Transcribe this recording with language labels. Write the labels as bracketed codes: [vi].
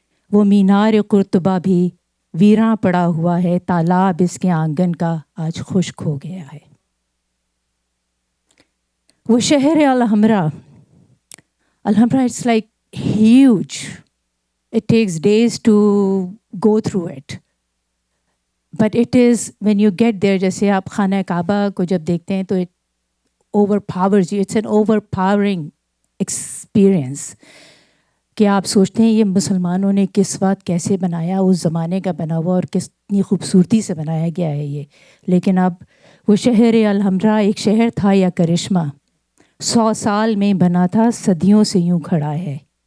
[ur] وہ مینار قرطبہ بھی ویراں پڑا ہوا ہے. تالاب اس کے آنگن کا آج خشک ہو گیا ہے. وہ شہر Alhamra [en] It's like huge. It takes days to go through it. But it is when you get there, [ur] جیسے آپ خانہ کعبہ کو جب دیکھتے ہیں تو [en] it overpowers you. It's an overpowering experience. [ur] کہ آپ سوچتے ہیں یہ مسلمانوں نے کس وقت کیسے بنایا, اس زمانے کا بنا ہوا اور کتنی خوبصورتی سے بنایا گیا ہے یہ. لیکن اب وہ شہر الحمرا ایک شہر تھا یا کرشمہ 100 سال میں بنا تھا, صدیوں سے یوں کھڑا ہے.